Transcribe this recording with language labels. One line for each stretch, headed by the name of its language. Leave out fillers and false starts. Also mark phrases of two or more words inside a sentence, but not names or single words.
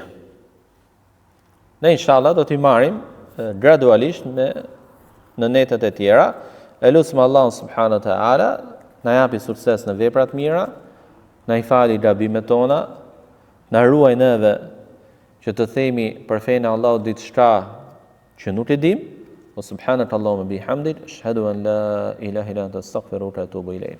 Albanian: Ne inshallah do t'i marrim gradualisht në netet e tjera. Elusim Allahun
Arabic: سبحانه وتعالى
Albanian: na japi sukses në veprat mira, na i fali gabimet tona, na ruaj neve që të themi për fenë Allahut diçka që nuk e dim.
Arabic: وسبحانك اللهم وبحمدك أشهد أن لا إله إلا أنت أستغفرك وأتوب إليك.